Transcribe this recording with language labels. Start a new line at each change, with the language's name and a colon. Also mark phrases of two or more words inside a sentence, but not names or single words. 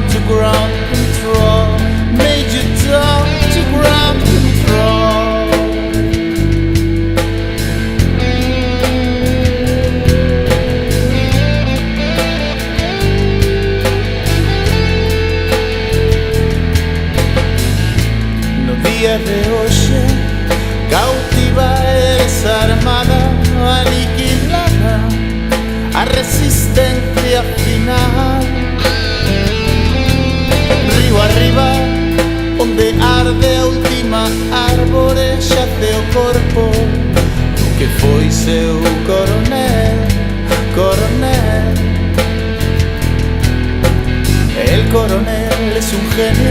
English: ground control. Major Tom to ground control.
Galician: No día de hoxe cautiva esa armada aniquilada, a resistencia final. Río arriba, onde arde a última árbore, xace o corpo que foi seu coronel, coronel.
Spanish: El coronel es un genio,